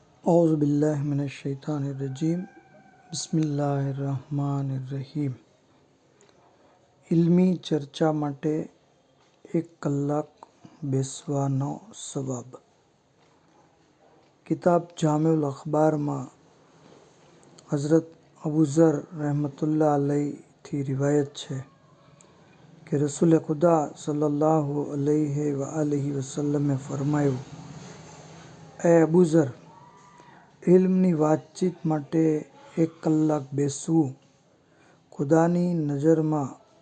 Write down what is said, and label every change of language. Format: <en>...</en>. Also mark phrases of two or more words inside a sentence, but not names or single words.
<ar>أعوذ بالله من الشيطان الرجيم بسم الله الرحمن الرحيم.</ar> <gu>ઇલ્મી ચર્ચા માટે 1 કલાક બેસવાનો સવાબ। કિતાબ જામિઉલ અખબારમાં હઝરત અબુ ઝર</gu> <ar>رحمة الله عليه</ar> <gu>રિવાયત છે કે રસૂલે ખુદા</gu> <ar>صلى الله عليه وسلم</ar> <gu>ફરમાયું, એ અબુ ઝર, ઇલ્મની વાતચીત માટે 1 કલાક બેસવું ખુદાની નજરમાં</gu>